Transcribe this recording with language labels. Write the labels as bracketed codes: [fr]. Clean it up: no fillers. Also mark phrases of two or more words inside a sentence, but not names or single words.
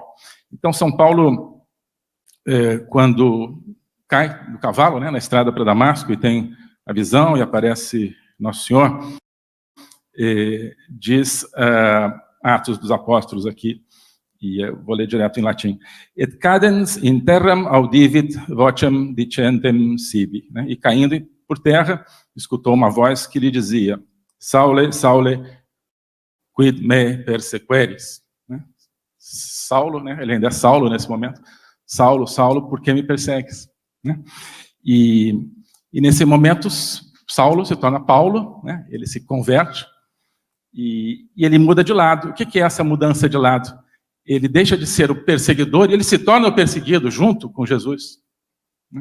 [pt] Então, São Paulo, quando cai do cavalo, né, na estrada para Damasco, e tem a visão, e aparece Nosso Senhor, diz Atos dos Apóstolos aqui, e eu vou ler direto em latim. [la] Et cadens in terram audivit vocem dicentem sibi, [pt] né? E caindo por terra, escutou uma voz que lhe dizia, [la] Saule, Saule, quid me persequeris? [pt] Né? Saulo, né? Ele ainda é Saulo nesse momento. Saulo, Saulo, por que me persegues? Né? E nesse momento, Saulo se torna Paulo, né? Ele se converte e ele muda de lado. O que é essa mudança de lado? Ele deixa de ser o perseguidor e ele se torna o perseguido junto com Jesus, né?